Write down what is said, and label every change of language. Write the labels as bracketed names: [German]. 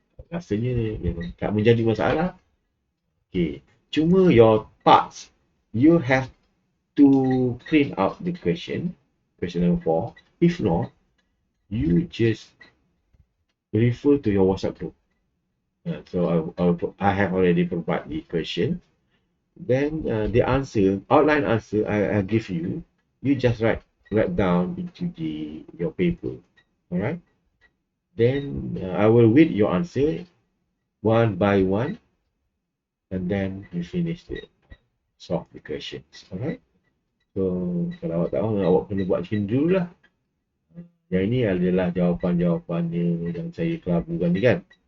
[Malay] Rasanya memang tak menjadi masalah. [English] Okay, [Malay] cuma [English] your parts, you have to print out the question number 4. If not, you just refer to your WhatsApp group. So I have already provided the question. Then the answer, outline answer I give you, you just write down into your paper. Alright. Then I will read your answer one by one, and then you finish the solve the questions. Alright. [Malay] So kalau awak tahu, awak kena buat macam dulu lah. Yang ini adalah jawapan-jawapannya yang saya kelabukan ni kan.